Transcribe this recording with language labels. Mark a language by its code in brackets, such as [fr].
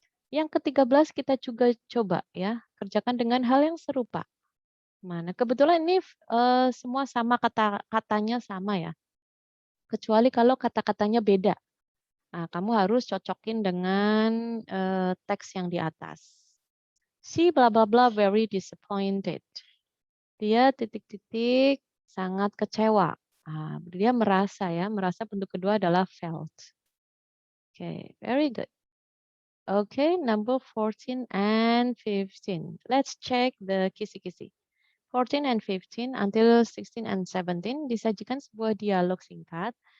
[id] Yang ke-13 kita juga coba ya, kerjakan dengan hal yang serupa. Mana? Kebetulan ini semua sama katanya sama ya. Kecuali kalau kata-katanya beda. Nah, kamu harus cocokin dengan teks yang di atas. [en] She bla bla bla very disappointed. [id] Dia titik-titik sangat kecewa. Nah, dia merasa ya, merasa bentuk kedua adalah felt. [en] Okay, very good. Okay, number 14 and 15. Let's check the kisi-kisi. [id] 14 and 15 until 16 and 17 disajikan sebuah dialog singkat.